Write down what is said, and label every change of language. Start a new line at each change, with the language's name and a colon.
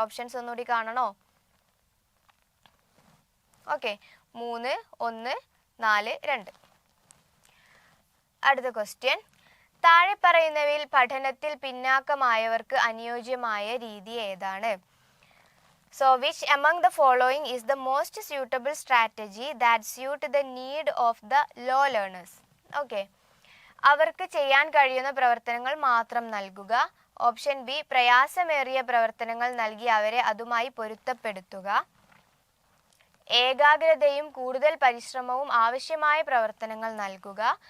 Malayalam: Options ഒന്നുകൂടി കാണണോ? Okay, 3, 1, 4, 2. അടുത്ത ക്വസ്റ്റ്യൻ, താഴെ പറയുന്നവയിൽ പഠനത്തിൽ പിന്നാക്കമായവർക്ക് അനുയോജ്യമായ രീതി ഏതാണ്?
English: So which among the following is the most suitable strategy that suit the need of the low learners?
Malayalam: Okay, അവർക്ക് ചെയ്യാൻ കഴിയുന്ന പ്രവർത്തനങ്ങൾ മാത്രം നൽകുക. ഓപ്ഷൻ ബി, പ്രയാസമേറിയ പ്രവർത്തനങ്ങൾ നൽകി അവരെ അതുമായി പൊരുത്തപ്പെടുത്തുക. ഏകാഗ്രതയും കൂടുതൽ പരിശ്രമവും ആവശ്യമായ പ്രവർത്തനങ്ങൾ നൽകുക.